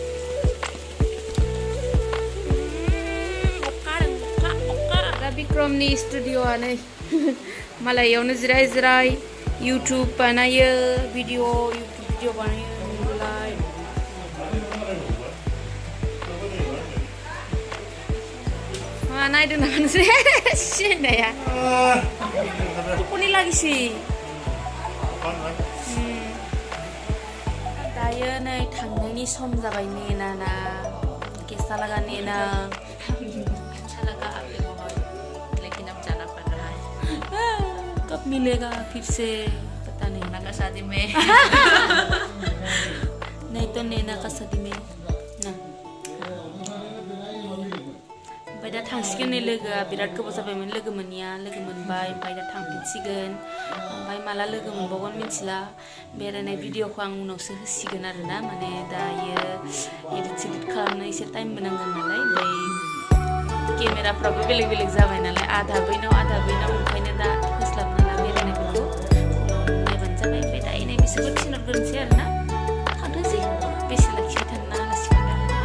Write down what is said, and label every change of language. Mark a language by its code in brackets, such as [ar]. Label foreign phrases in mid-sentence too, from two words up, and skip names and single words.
[brx] अखा दा बिक्रमनि स्टुडिअ'आ नै मालाय इयावनो जिराय जिराय इउटुब बानायो भिडिअ बानायो नुलाय मा नायदों नामा नोंसोर सिनाया टपनि लागिसि दायो नै थांनायनि सम जाबाय [hi] नेना कैसा लगा नेना अच्छा लगा आप लोगों को लेकिन अब जाना पड़ रहा है कब मिलेगा फिर से पता नहीं नेना का शादी में नहीं तो नेना का शादी में ना [brx] ओमफ्राय दा थांसिगोन नै लोगोआ बिराद गोबाव जाबायमोन लोगो मोननिया लोगो मोनबाय ओमफ्राय दा थांफिनसिगोन ओमफ्राय माला लोगो मोनबावगोन मिथिला बेरायनाय भिडिअखौ आं उनावसो होसिगोन आरोना माने दायो एडिट खालामनो एसे टाइमबो नांगोन नालाय ओमफ्राय केमेराफ्राबो बेलेग बेलेग जाबाय नालाय आधा बैनाव ओंखायनो दा होस्लाबनो हाला बेरायनायफोरखौ नायबानो जाबाय ओमफ्राय दायो नै बिसोरखौ थिनहरग्रोनोसै आरोना थांथोंसै बेसे लाखिबाय थानो ना आलासिफोरा